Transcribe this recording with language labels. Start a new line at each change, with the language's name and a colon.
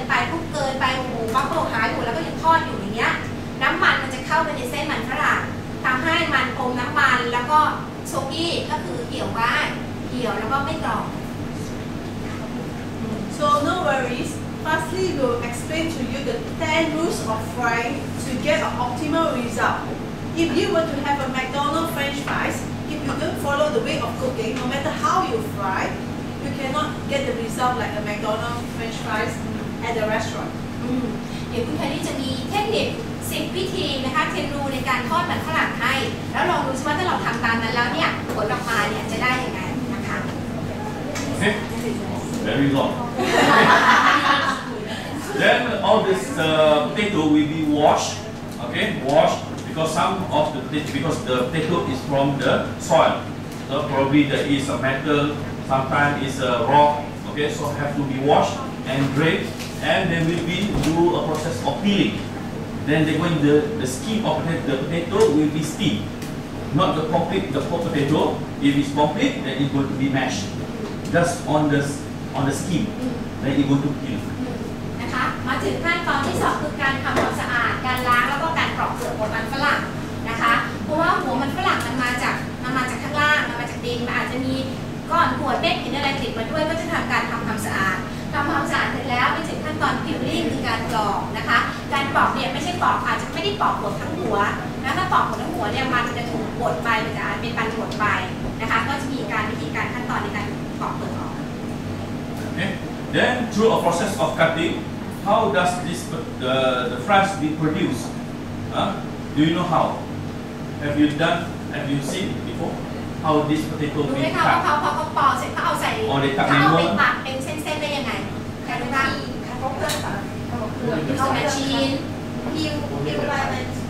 Thai: ปุ๊บเกินไปโอ้โหบับเบิ้ลหายหมดแล้วก็ยังทอดอยู่อย่างเงี้ยน้ำมันจะเข้าไปในเส้นมันฝรั่งทำให้มันอมน้ำมันแล้วก็โซกี้ก็คือเหี่ยวง่ายเหี่ยวแล้วก็ไม่กรอบ
English: So no worries. Firstly, we'll explain to you the 10 rules of frying to get an optimal result. If you were to have a McDonald's French fries, if you don't follow the way of cooking, no matter how you fry, you cannot get the result like a McDonald's French fries at the restaurant.
Thai: เดี๋ยวคุณแคลรี่จะมีเทคนิค10 วิธีนะคะ10 รูในการทอดมันฝรั่งให้แล้วลองดูซิว่าถ้าเราทำตามนั้นแล้วเนี่ยผลออกมาเนี่ยจะได้ยังไงนะคะ
English: Okay, very long. Then all this potato will be washed. Okay, washed because the potato is from the soil. So probably there is a metal, sometimes it's a rock. Okay, so have to be washed and drained, and then will be do a process of peeling. Then the skin of the potato will be steamed, not the whole potato. If it's complete, then it's going to be mashed. Just on the skin, then it's going to peel.
Thai: นะคะมาถึงขั้นตอนที่2คือการทำความสะอาดการล้างแล้วก็การปลอกเปลือกหัวมันฝรั่งนะคะเพราะว่าหัวมันฝรั่งมันมาจากข้างล่างมันมาจากดินมันอาจจะมีก้อนหัวเม็ดหินอะไรติดมาด้วยก็จะทำการทำความสะอาดเสร็จแล้วไปถึงขั้นตอนพิลลิ่งคือการปลอกนะคะการปลอกเนี่ยไม่ใช่ปลอกอาจจะไม่ได้ปลอกหมดทั้งหัวนะถ้าปลอกหมดทั้งหัวเนี่ยมันจะถูกบดไปมันจะเป็นปันบดไปนะคะก็จะมีวิธีการขั้นตอนในการปลอกเปลือกออก
English: Okay. Then through a process of cutting, how does the fries be produced? Do you know how? Have you seen before how this potato
Thai: รู้
English: be
Thai: ไหมคะว่า
English: cut?
Thai: เขาปอกเสร็จเขาเอาใส่เขาเอาไปตัดเป็นเส้นๆได้ยังไงการดูว่าเขาเครื่องตัดเขาแมชชีนพิวไปมัน